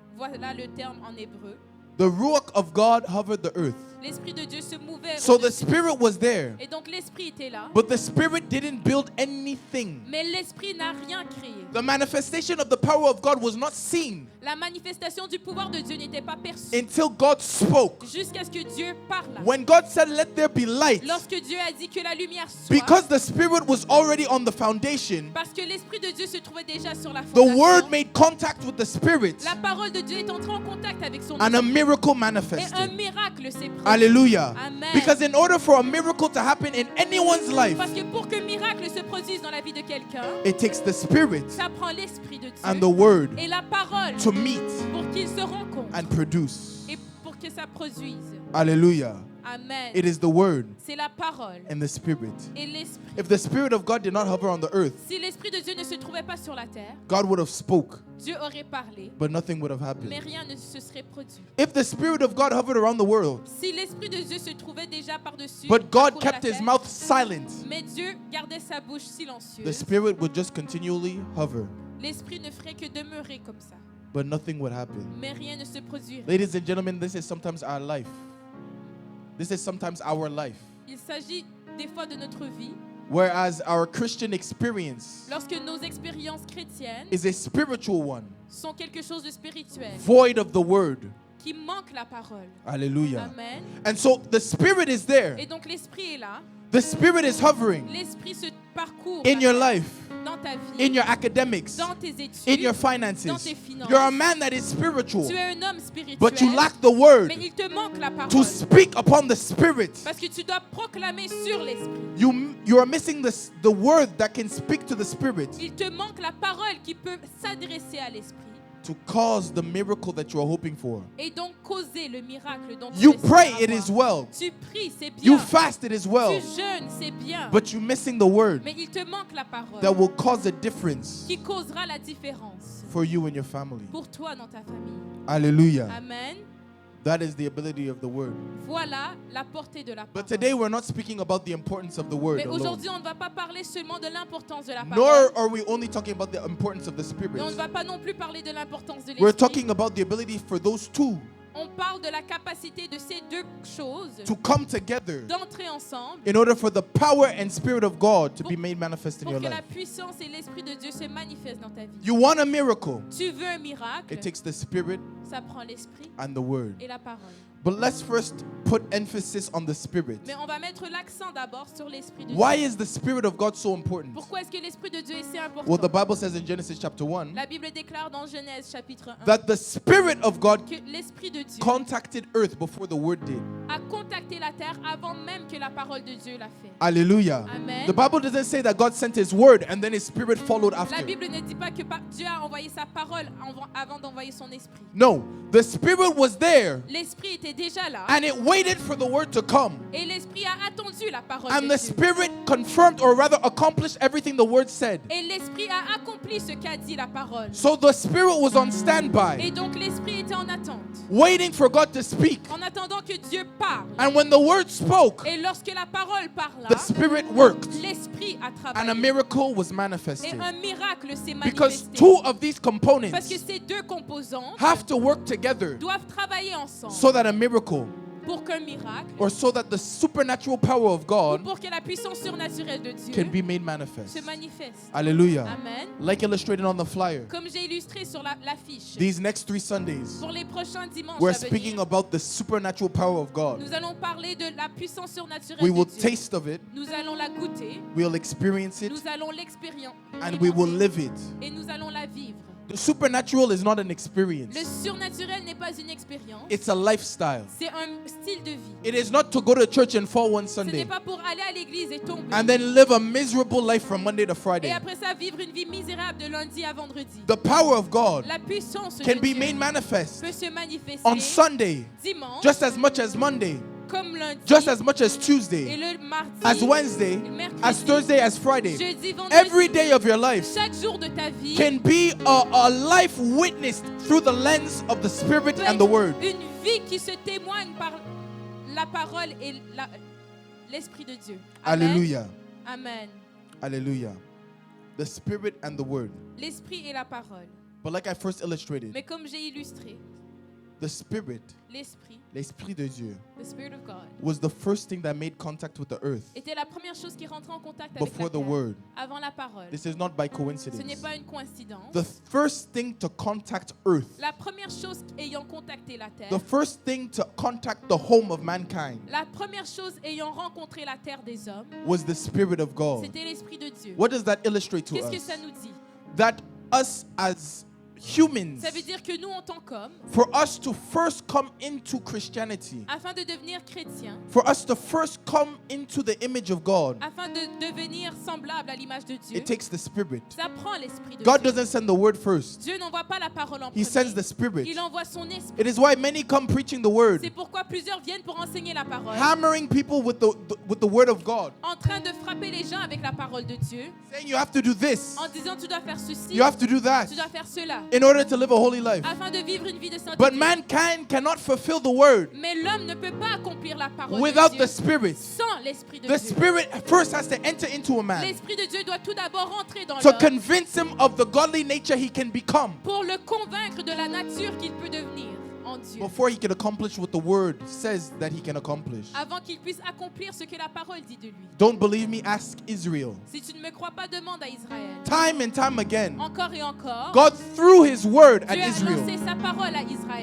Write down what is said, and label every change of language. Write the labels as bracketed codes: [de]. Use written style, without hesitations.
[fr] voilà le terme en hébreu. [en] The Ruach of God hovered the earth. [fr] L'Esprit de Dieu se mouvait. [en] So the [fr] au-dessus. [en] Spirit was there, [fr] Et donc l'Esprit était là, [en] but the Spirit didn't build anything. [fr] mais l'Esprit n'a rien créé. [en] The manifestation of the power of God was not seen [fr] La manifestation du pouvoir de Dieu n'était pas perçue [en] until God spoke. [fr] jusqu'à ce que Dieu parle. [en] When God said, "Let there be light," [fr] Lorsque Dieu a dit que la lumière soit, [en] because the Spirit was already on the foundation, [fr] parce que l'Esprit de Dieu se trouvait déjà sur la [en] the [fr] fondation, [en] Word made contact with the Spirit, [fr] la parole de Dieu est entrée en contact avec son [en] and a [fr] esprit. [en] miracle [fr] Et un [en] manifested. [fr] miracle s'est produit. Hallelujah. Amen. [en] Because in order for a miracle to happen in anyone's life, [fr] Parce que pour que miracle se produise dans la vie de quelqu'un, [en] it takes the Spirit [fr] ça prend l'Esprit de Dieu [en] and the Word [fr] et la parole [en] to meet [fr] pour qu'ils se rencontrent [en] and produce. [fr] et pour que ça produise. Hallelujah. Amen. [en] It is the Word [fr] C'est la parole [en] and the Spirit. [fr] et l'Esprit. [en] If the Spirit of God did not hover on the earth, [fr] Si l'Esprit de Dieu ne se trouvait pas sur la terre, [en] God would have spoke, [fr] Dieu aurait parlé, [en] but nothing would have [fr] mais [en] happened. [fr] rien ne se serait produit. [en] If the Spirit of God hovered around the world, [fr] Si l'Esprit de Dieu se trouvait déjà par-dessus, [en] but God [fr] parcourait la [en] kept his [fr] terre, [en] mouth silent, [fr] mais Dieu gardait sa bouche [en] the [fr] silencieuse, [en] Spirit would just continually hover, [fr] l'Esprit ne ferait que demeurer comme ça, [en] but nothing would happen. [fr] mais rien ne se produirait. [en] Ladies and gentlemen, this is sometimes our life. This is sometimes our life. [fr] Il s'agit des fois de notre vie, [en] Whereas our Christian experience [fr] lorsque nos expériences chrétiennes [en] is a spiritual one, [fr] sont quelque chose de spirituel, [en] void of the word. [fr] qui manque la parole. Hallelujah. Amen. [en] And so the Spirit is there. [fr] Et donc l'Esprit est là, [en] The Spirit is hovering [fr] l'Esprit se parcourt [en] in your life, [fr] dans ta [en] in [fr] vie, [en] your academics, [fr] dans tes études, [en] in your [fr] dans [en] finances. [fr] tes finances. [en] You're a man that is spiritual, [fr] Tu es un homme spirituel, [en] but you lack the word [fr] mais il te manque la [en] to [fr] parole. [en] speak upon the Spirit. [fr] Parce que tu dois proclamer sur l'Esprit. [en] You are missing the word that can speak to the Spirit [fr] Il te manque la parole qui peut s'adresser à l'Esprit [en] to cause the miracle that you are hoping for. [fr] et donc causer le miracle dont [en] You [fr] tu [en] pray, [fr] espères [en] it is [fr] avoir. [en] well. [fr] Tu pries, c'est bien. [en] You fast, it is well. [fr] Tu jeûnes, c'est bien. [en] But you're missing the word [fr] Mais il te manque la parole [en] that will cause a difference [fr] qui causera la différence [en] for you and your family. [fr] pour toi dans ta famille. Hallelujah. Amen. [en] That is the ability of the word. [fr] Voilà la portée de la [en] But today we're not speaking about the importance of the word [fr] Mais [en] alone. [fr] aujourd'hui, on ne va pas parler seulement de l'importance de la [en] Nor [fr] parole. [en] are we only talking about the importance of the Spirit. [fr] Mais on ne va pas non plus parler de l'importance de [en] We're [fr] l'esprit. [en] talking about the ability for those two [fr] On parle de la capacité de ces deux choses [en] to come together [fr] d'entrer ensemble [en] in order for the power and Spirit of God to be made manifest in [fr] pour [en] your [fr] que la [en] life. [fr] puissance et l'esprit de Dieu se manifestent dans ta vie. [en] You want a miracle, [fr] Tu veux un miracle, [en] it takes the Spirit [fr] ça prend l'esprit [en] and the word. [fr] et la parole. [en] But let's first put emphasis on the Spirit. [fr] Mais on va mettre l'accent d'abord sur l'Esprit de [en] Why [fr] Dieu. [en] is the Spirit of God so important? [fr] Pourquoi est-ce que l'Esprit de Dieu est si important? [en] Well, the Bible says in Genesis chapter 1 [fr] La Bible déclare dans Genèse chapitre 1 [en] that the Spirit of God [fr] que l'Esprit de Dieu [en] contacted earth before the Word did. [fr] a contacté la terre avant même que la parole de Dieu l'a fait. Hallelujah. Amen. [en] The Bible doesn't say that God sent His Word and then His Spirit followed [fr] La [en] after. [fr] Bible ne dit pas que Dieu a envoyé sa parole avant d'envoyer son esprit. [en] No, the Spirit was there [fr] L'esprit était déjà là [en] and it waited for the Word to come. [fr] et l'esprit a attendu la parole [en] And [fr] de [en] the [fr] Dieu. [en] Spirit confirmed or rather accomplished everything the Word said. [fr] Et l'esprit a accompli ce qu'a dit la parole. [en] So the Spirit was on [fr] Et [en] standby, [fr] donc l'esprit était en attente, [en] waiting for God to speak. [fr] en attendant que Dieu parle. [en] And when the Word spoke, [fr] Et lorsque la parole parla, [en] the Spirit worked [fr] l'esprit a [en] and a [fr] travaillé. [en] miracle was [fr] Et [en] manifested. [fr] un miracle s'est [en] Because [fr] manifesté. [en] two of these [fr] Parce que [en] components [fr] ces deux composants [en] have to work together [fr] doivent travailler ensemble [en] so that a miracle [fr] pour qu'un miracle [en] or so that the supernatural power of [fr] ou [en] God [fr] pour que la puissance surnaturelle de Dieu [en] can be made manifest. [fr] se manifeste. Hallelujah. Amen. [en] Like illustrated on the flyer, [fr] Comme j'ai illustré sur l'affiche, [en] these next 3 Sundays, [fr] pour les prochains dimanches [en] we're [fr] à [en] speaking [fr] venir, [en] about the supernatural power of God. [fr] nous allons parler de la puissance surnaturelle [en] We [fr] de [en] will [fr] Dieu. [en] taste of it, [fr] Nous allons la goûter, [en] we'll experience it, [fr] nous allons l'expérimenter [en] and we will live it. [fr] et nous allons la vivre. [en] The supernatural is not an [fr] Le [en] experience, [fr] surnaturel n'est pas une expérience, [en] it's a lifestyle. [fr] c'est un style de vie. [en] It is not to go to church and fall one [fr] Ce n'est [en] Sunday [fr] pas pour aller à l'église et tomber. [en] and then live a miserable life from Monday to [fr] Et [en] Friday. [fr] après ça, vivre une vie misérable de lundi à vendredi. [en] The power of God [fr] La puissance [en] can [fr] de [en] be [fr] Dieu [en] made manifest [fr] peut se manifester [en] on Sunday [fr] dimanche, [en] just as much as Monday, [fr] comme lundi, [en] just as much as [fr] et [en] Tuesday, [fr] le mardi, [en] as Wednesday, [fr] le mercredi, [en] as Thursday, as Friday. [fr] jeudi, vendredi. [en] Every day of your life [fr] Chaque jour de ta vie [en] can be a life witnessed through the lens of the Spirit [fr] peut [en] and the [fr] être [en] Word. [fr] une vie qui se témoigne par la parole et l'Esprit de Dieu. Amen. Hallelujah. Amen. [en] Hallelujah. The Spirit and the Word. [fr] L'Esprit et la parole. [en] But like I first illustrated, [fr] Mais comme j'ai illustré, [en] the Spirit, [fr] l'Esprit, l'Esprit de Dieu, [en] the Spirit of God, was the first thing that made contact with the earth [fr] était la première chose qui rentrait en contact avec [en] before [fr] la [en] the [fr] terre, [en] Word. [fr] avant la parole. [en] This is not by [fr] Ce n'est [en] coincidence. [fr] pas une coïncidence. [en] The first thing to contact earth, [fr] La première chose ayant contacté la terre, [en] the first thing to contact the home of mankind [fr] la première chose ayant rencontré la terre des hommes, [en] was the Spirit of God. [fr] c'était l'Esprit de Dieu. [en] What does that illustrate to [fr] Qu'est-ce que [en] us? [fr] ça nous dit? [en] That us as humans, [fr] Ça veut dire que nous, en tant qu'hommes, [en] for us to first come into Christianity, [fr] afin de devenir chrétiens, [en] for us to first come into the image of God, [fr] afin de devenir semblable à l'image de Dieu, [en] it takes the Spirit. [fr] ça prend l'Esprit de [en] God [fr] Dieu. [en] doesn't send the word first. [fr] Dieu n'envoie pas la parole en [en] He sends the [fr] premier. [en] Spirit. [fr] Il envoie son Esprit. [en] It is why many come preaching the word, [fr] C'est pourquoi plusieurs viennent pour enseigner la parole, [en] hammering people with the word of God, [fr] en train de frapper les gens avec la parole de Dieu, [en] saying you have to do this, [fr] en disant tu dois faire ceci, [en] you have to do that, [fr] tu dois faire cela, [en] in order to live a holy life. [fr] afin de vivre une vie de sainteté. [en] But mankind cannot fulfill the word [fr] Mais l'homme ne peut pas accomplir la parole [en] without [fr] de [en] the Spirit. [fr] sans l'Esprit de [en] The Spirit first has to enter into a man [fr] L'Esprit de Dieu doit tout d'abord rentrer dans [en] to [fr] l'homme [en] convince him of the godly nature he can become [fr] pour le convaincre de la nature qu'il peut devenir en Dieu, [en] before he can accomplish what the word says that he can accomplish. [fr] avant qu'il puisse accomplir ce que la parole dit de lui. [en] Don't believe me? Ask Israel. [fr] Si tu ne me crois pas, demande à Israël. [en] Time and time again, [fr] Encore et encore, [en] God threw his word at [fr] Dieu a [en] Israel. [fr] lancé sa parole à Israël